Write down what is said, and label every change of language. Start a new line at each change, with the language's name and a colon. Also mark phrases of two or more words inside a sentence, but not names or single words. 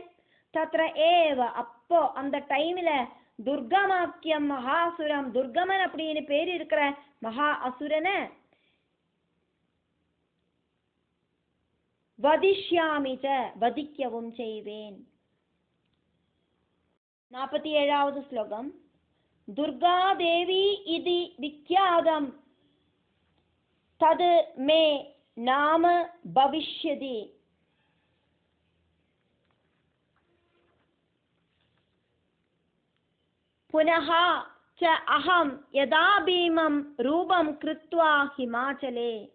Sanskrit: तत्र एव
Tamil: அப்போ அந்த டைம்ல
Sanskrit: दुर्गमाख्यं महासुरम्
Tamil: துர்கமன் அப்படின்னு பேர் இருக்கிற மகா அசுரனை
Sanskrit: वधिष्यामि च
Tamil: வதிக்கவும் செய்வேன். 47வது ஸ்லோகம்.
Sanskrit: दुर्गा देवी इति विख्यातं तद् मे नाम भविष्यति. पुनः च अहं यदा भीमं रूपं कृत्वा हिमाचले.